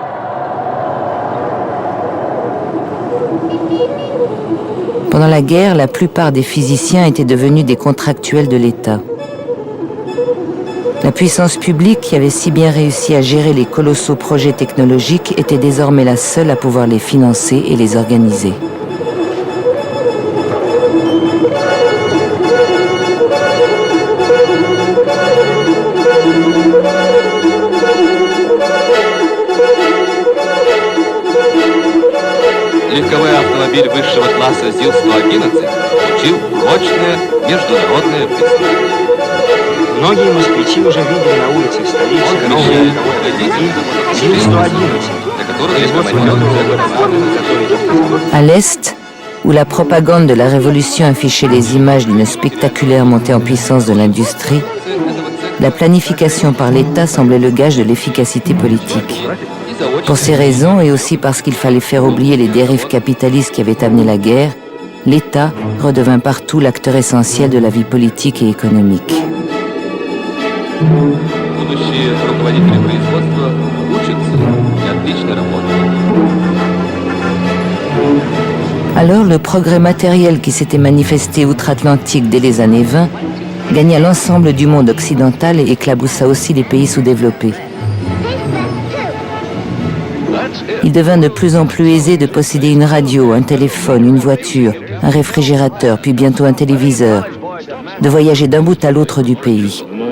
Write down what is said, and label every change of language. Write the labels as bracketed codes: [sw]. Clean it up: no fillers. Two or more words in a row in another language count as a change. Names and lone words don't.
[fr] Pendant la guerre, la plupart des physiciens étaient devenus des contractuels de l'État. La puissance publique qui avait si bien réussi à gérer les colossaux projets technologiques était désormais la seule à pouvoir les financer et les organiser. [ru] Легковой автомобиль высшего класса ЗИЛ-111 получил прочное международное признание. Многие москвичи уже видели на улицах столицы новые ЗИЛ-111. [fr] À l'Est, où la propagande de la Révolution affichait les images d'une spectaculaire montée en puissance de l'industrie, la planification par l'État semblait le gage de l'efficacité politique. Pour ces raisons, et aussi parce qu'il fallait faire oublier les dérives capitalistes qui avaient amené la guerre, l'État redevint partout l'acteur essentiel de la vie politique et économique. [ru] Будущие руководители производства учатся и отлично работают. [fr] Alors le progrès matériel qui s'était manifesté outre-Atlantique dès les années 20 gagna l'ensemble du monde occidental et éclaboussa aussi les pays sous-développés. Il devint de plus en plus aisé de posséder une radio, un téléphone, une voiture, un réfrigérateur, puis bientôt un téléviseur, de voyager d'un bout à l'autre du pays.